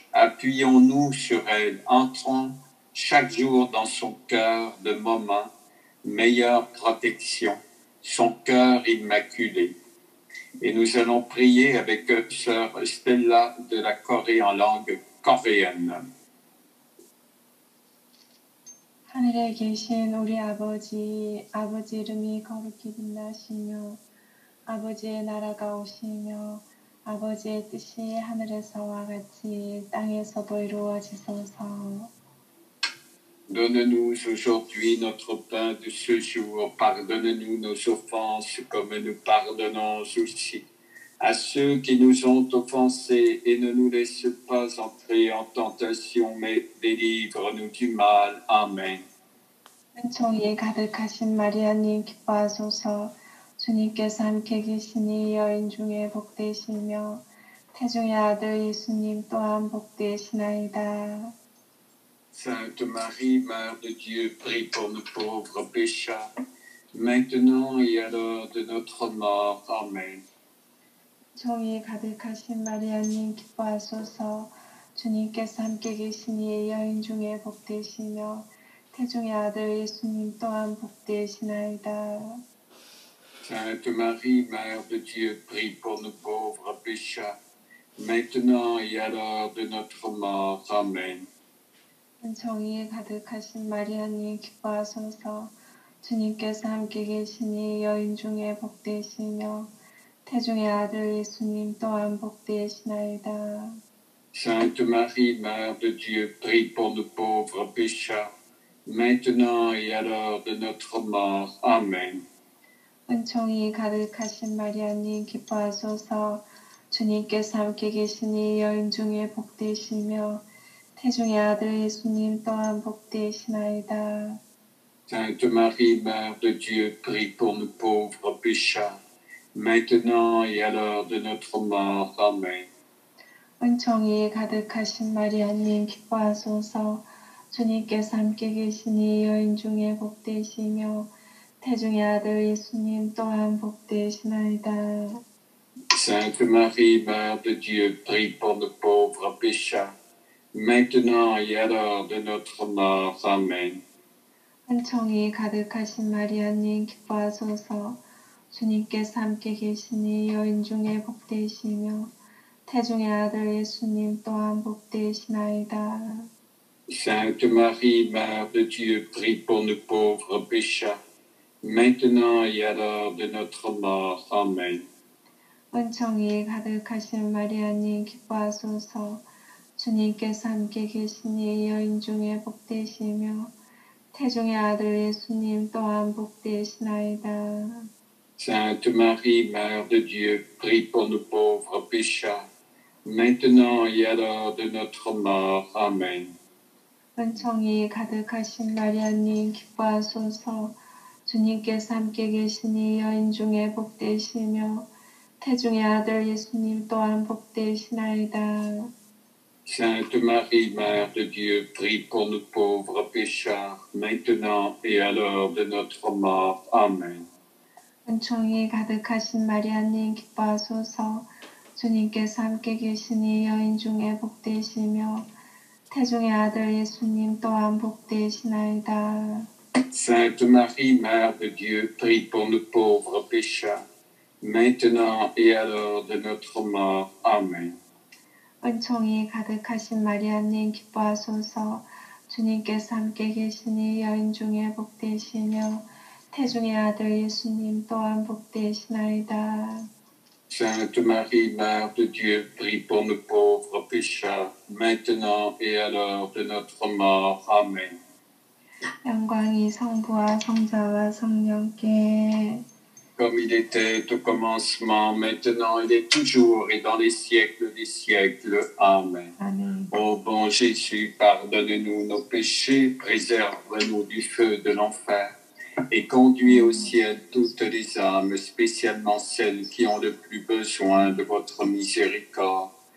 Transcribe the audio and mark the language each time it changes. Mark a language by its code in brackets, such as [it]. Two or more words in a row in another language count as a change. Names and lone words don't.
[fr] Appuyons-nous sur elle, entrons chaque jour dans son cœur de moment, meilleure protection, son cœur immaculé. Et nous allons prier avec sœur Stella de la Corée en langue coréenne. [ko] 하늘에 계신 우리 아버지, 아버지 이름이 거룩히 빛나시며 아버지의 나라가 오시며 아버지의 뜻이 하늘에서와 같이 땅에서도 이루어지소서. [fr] Donne-nous aujourd'hui notre pain de ce jour. Pardonne-nous nos offenses comme nous pardonnons aussi à ceux qui nous ont offensés. Et ne nous laisse pas entrer en tentation, mais délivre-nous du mal. Amen. [ko] 은총이 가득하신 마리아님 기뻐하소서. 주님께서 함께 계시니 여인 중에 복되시며 태중의 아들 예수님 또한 복되시나이다. [fr] Sainte Marie, Mère de Dieu, prie pour nous pauvres pécheurs, maintenant et à l'heure de notre mort. Amen. [ko] 은총이 가득하신 마리아님 기뻐하소서. 주님께서 함께 계시니 여인 중에 복되시며 태중의 아들 예수님 또한 복되시나이다. [fr] Sainte Marie, Mère de Dieu, prie pour nous pauvres pécheurs, maintenant et à l'heure de notre mort. Amen. [ko] 은총이 가득하신 마리아님 기뻐하소서. 주님께서 함께 계시니 여인 중에 복되시며 태중의 아들 예수님 또한 복되시나이다. [fr] Sainte Marie, Mère de Dieu, prie pour nous pauvres pécheurs, maintenant et à l'heure de notre mort. Amen. [ko] 은총이 가득하신 마리아님 기뻐하소서. 주님께서 함께 계시니 여인 중에 복되시며 태중의 아들 예수님 또한 복되시나이다. [fr] Sainte Marie, Mère de Dieu, prie pour nous pauvres pécheurs, maintenant et à l'heure de notre mort. Amen. [ko] 은총이 가득하신 마리아님 기뻐하소서. 주님께서 함께 계시니 여인 중에 복되시며 태중의 아들 예수님 또한 복되시나이다. [fr] Sainte Marie, Mère de Dieu, prie pour nous pauvres pécheurs, maintenant et à l'heure de notre mort. Amen. [ko] 은총이 가득하신 마리아님 기뻐하소서. 주님께서 함께 계시니 여인 중에 복되시며 태중의 아들 예수님 또한 복되시나이다. [fr] Sainte Marie, Mère de Dieu, prie pour nous pauvres pécheurs, maintenant et à l'heure de notre mort. Amen. [ko] 은총이 가득하신 마리아님 기뻐하소서. 주님께서 함께 계시니 여인 중에 복되시며 태중의 아들 예수님 또한 복되시나이다. [fr] Sainte Marie, Mère de Dieu, prie pour nous pauvres pécheurs, maintenant et à l'heure de notre mort. Amen. [ko] 은총이 가득하신 마리아님 기뻐하소서. 주님께서 함께 계시니 여인 중에 복되시며 태중의 아들 예수님 또한 복되시나이다. [fr] Sainte Marie, Mère de Dieu, prie pour nous pauvres pécheurs, maintenant et à l'heure de notre mort. Amen. [ko] 은총이 가득하신 마리아님 기뻐하소서. 주님께서 함께 계시니 여인 중에 복되시며 태중의 아들 예수님 또한 복되시나이다. [fr] Sainte Marie, Mère de Dieu, prie pour nous pauvres pécheurs, maintenant et à l'heure de notre mort. Amen. [ko] 은총이 가득하신 마리아님 기뻐하소서. 주님께서 함께 계시니 여인 중에 복되시며 태중의 아들 예수님 또한 복되시나이다. [fr] Sainte Marie, Mère de Dieu, prie pour nous pauvres pécheurs, maintenant et à l'heure de notre mort. Amen. [ko] 영광이 성부와 성자와 성령께 [fr] Comme il était au commencement, maintenant il est toujours et dans les siècles des siècles. Amen. [ko] 아멘. [fr] Ô bon Jésus, pardonne-nous nos péchés, préserve-nous du feu de l'enfer et conduis au ciel toutes les âmes, spécialement celles qui ont le plus besoin de votre miséricorde.